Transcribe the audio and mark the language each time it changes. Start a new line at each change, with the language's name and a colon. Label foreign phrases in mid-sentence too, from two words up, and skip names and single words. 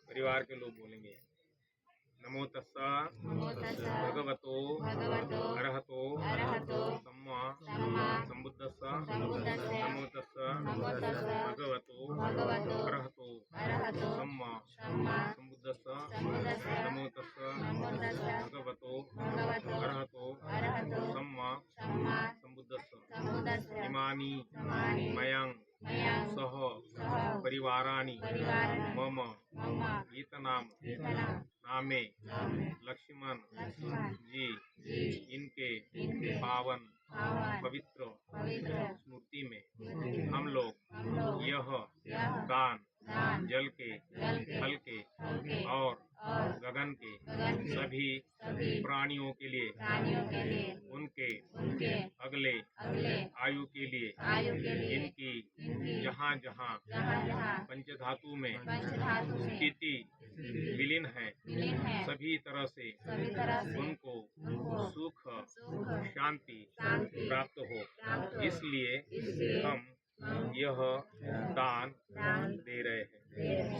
Hindi: परिवार के लोग बोलेंगे
Pali: नमो तस्सा भगवतो अरहतो सम्मा संबुद्धस्सा नमो तस्सा भगवतो अरहतो सम्मा संबुद्धस्सा नमो तस्सा भगवतो अरहतो सम्मा संबुद्धस्सा इमानि मयं सह परिवाराणि मम गीतनाम नामे लक्ष्मण जी
Hindi: इनके पावन पवित्र स्मृति में हम लोग यह दान जल के, फल के और गगन के सभी प्राणियों के लिए उनके अगले आयु के लिए इनकी जहाँ जहाँ पंचधातु में स्थिति विलीन है, सभी तरह से उनको सुख शांति प्राप्त हो, इसलिए हम यह दान दे रहे हैं।